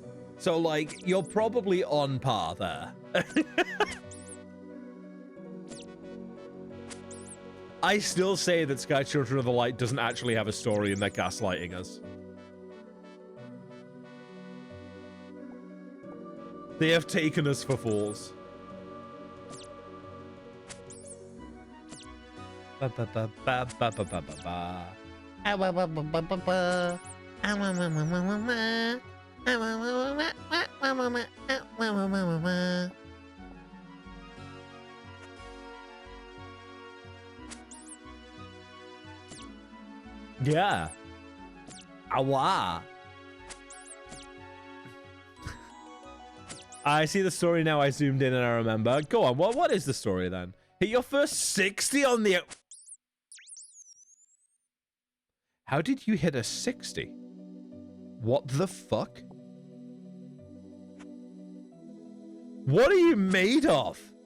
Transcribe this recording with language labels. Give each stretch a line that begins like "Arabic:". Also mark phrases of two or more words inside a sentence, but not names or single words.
English: So, like, you're probably on par there. I still say that Sky Children of the Light doesn't actually have a story and they're gaslighting us. They have taken us for fools. Ba ba ba ba ba ba ba ba. Yeah. Awa. I see the story now. I zoomed in and I remember. Go on. What is the story then? Hit your first 60 on the... How did you hit a 60? What the fuck? What are you made of?